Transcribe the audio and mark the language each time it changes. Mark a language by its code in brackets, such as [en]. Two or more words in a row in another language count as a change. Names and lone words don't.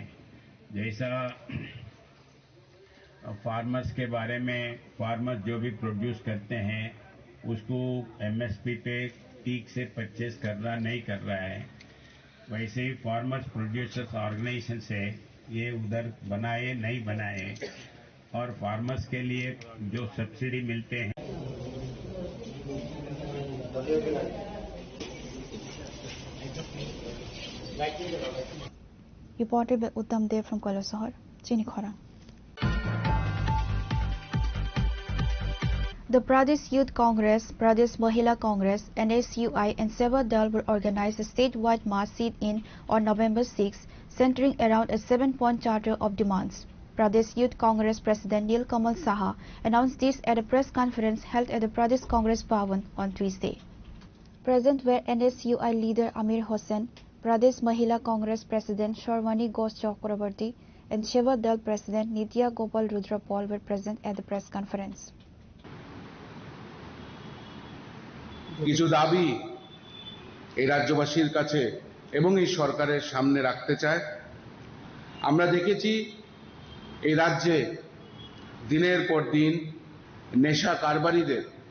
[hi] जैसा फार्मर्स के बारे में, फार्मर्स जो भी प्रोड्यूस करते हैं उसको एमएसपी पे ठीक से परचेज करना नहीं कर रहा है, वैसे ही [en] farmers producers organisation [hi] से ये उधर बनाए नहीं बनाए, और फार्मर्स के लिए जो सब्सिडी मिलते हैं। [en] Reported by Uttam Dev from Kailasahar, Chinikhora. The Pradesh Youth Congress, Pradesh Mahila Congress, NSUI and Seva Dal will organize a statewide mass sit-in on November 6, centering around a 7-point charter of demands. Pradesh Youth Congress President Neel Kamal Saha announced this at a press conference held at the Pradesh Congress Bhavan on Tuesday. Present were NSUI leader Amir Hossain, Pradesh Mahila Congress President Sharwani Ghosh Chakrabarti, and Seva Dal President Nitya Gopal Rudra Paul were present at the press conference. [bn] কিছু দাবি এই রাজ্যবাসীর কাছে এবং এই সরকারের সামনে রাখতে চায়। আমরা দেখেছি এই রাজ্যে দিনের পর দিন নেশা কারবারিদের